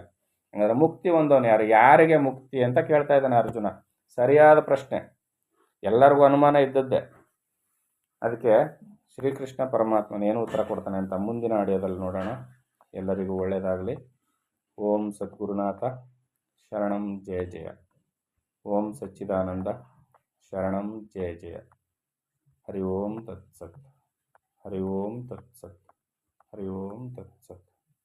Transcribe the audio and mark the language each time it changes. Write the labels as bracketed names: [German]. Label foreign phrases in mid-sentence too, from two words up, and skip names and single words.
[Kannada] ಹಂಗಾದ್ರೆ ಮುಕ್ತಿ ಹೊಂದವನು ಯಾರು? ಯಾರಿಗೆ ಮುಕ್ತಿ ಅಂತ ಕೇಳ್ತಾ ಇದ್ದಾನೆ ಅರ್ಜುನ. ಸರಿಯಾದ ಪ್ರಶ್ನೆ, ಎಲ್ಲರಿಗೂ ಅನುಮಾನ ಇದ್ದದ್ದೇ. ಅದಕ್ಕೆ ಶ್ರೀಕೃಷ್ಣ ಪರಮಾತ್ಮನ ಏನು ಉತ್ತರ ಕೊಡ್ತಾನೆ ಅಂತ ಮುಂದಿನ ಆಡಿಯೋದಲ್ಲಿ ನೋಡೋಣ. ಎಲ್ಲರಿಗೂ ಒಳ್ಳೆಯದಾಗಲಿ. [Sanskrit] ಓಂ ಸದ್ಗುರುನಾಥ ಶರಣಂ ಜಯ ಜಯ. ಓಂ ಸಚ್ಚಿದಾನಂದ ಶರಣಂ ಜಯ ಜಯ. ಹರಿ ಓಂ ತತ್ಸತ್. ಹರಿ ಓಂ ತತ್ಸತ್. ಹರಿ ಓಂ ತತ್ಸತ್.